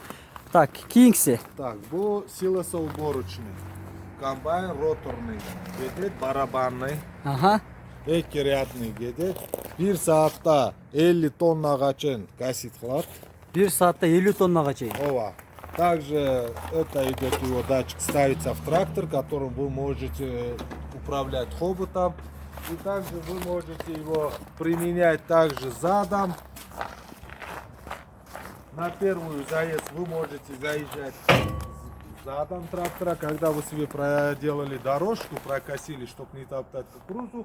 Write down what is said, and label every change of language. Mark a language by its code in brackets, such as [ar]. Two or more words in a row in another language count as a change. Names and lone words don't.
[ky] Так, кийинкиси. [ru] Так, bu силосоуборочный. Комбайн роторный кетет, барабанный. Ага. [ky] Эки рядный кетет. 1 саатта 50 тоннага чейин касит кылат. 1 саатта 50 тоннага чейин. Ова. [ru] Также это идет его датчик, ставится в трактор, которым вы можете управлять хоботом. И также вы можете его применять также задом. На первую заезд вы можете заезжать задом трактора, когда вы себе проделали дорожку, прокосили, чтобы не топтать кукурузу.